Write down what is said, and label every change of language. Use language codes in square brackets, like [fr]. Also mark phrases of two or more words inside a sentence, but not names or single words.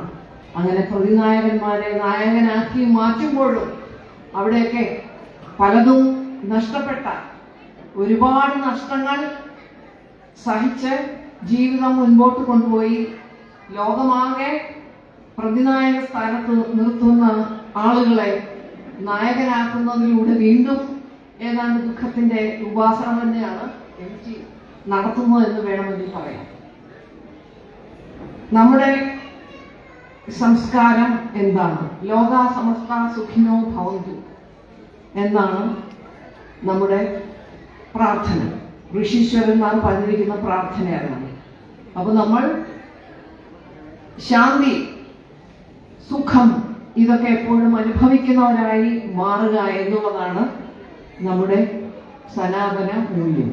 [ml] അങ്ങനെ പ്രതിനായകന്മാരെ നായകനാക്കി മാറ്റുമ്പോഴും അവിടെയൊക്കെ പലതും നഷ്ടപ്പെട്ട, ഒരുപാട് നഷ്ടങ്ങൾ സഹിച്ച് ജീവിതം മുൻപോട്ട് കൊണ്ടുപോയി ലോകമാകെ പ്രതിനായക സ്ഥാനത്ത് നിർത്തുന്ന ആളുകളെ നായകനാക്കുന്നതിലൂടെ വീണ്ടും ഏതാണ്ട് ദുഃഖത്തിന്റെ ഉപാസന തന്നെയാണ് NT നടത്തുന്നത് എന്ന് വേണമെങ്കിൽ പറയാം. നമ്മുടെ സംസ്കാരം എന്താണ്? [sa] ലോകാ സമസ്ത സുഖിനോ ഭവന്തു [ml] എന്നാണ് നമ്മുടെ പ്രാർത്ഥന. ഋഷീശ്വരന്മാർ പറഞ്ഞിരിക്കുന്ന പ്രാർത്ഥനയാണ്. അപ്പൊ നമ്മൾ ശാന്തി, സുഖം ഇതൊക്കെ എപ്പോഴും അനുഭവിക്കുന്നവരായി മാറുക എന്നുള്ളതാണ് നമ്മുടെ സനാതന മൂല്യം.